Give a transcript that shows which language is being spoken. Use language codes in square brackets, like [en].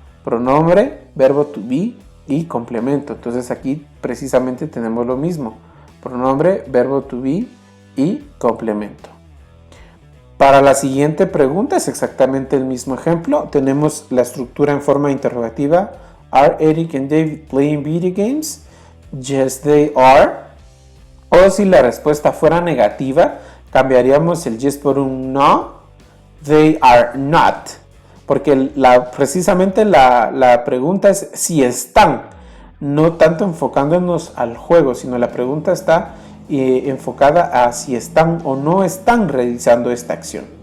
[es] Pronombre, verbo to be y complemento. Entonces aquí precisamente tenemos lo mismo. Pronombre, verbo to be y complemento. Para la siguiente pregunta es exactamente el mismo ejemplo. Tenemos la estructura en forma interrogativa. [en] Are Eric and David playing video games? Yes, they are. [es] O si la respuesta fuera negativa, cambiaríamos el yes por un no. [en] They are not. [es] Porque precisamente la pregunta es si están. No tanto enfocándonos al juego, sino la pregunta está enfocada a si están o no están realizando esta acción.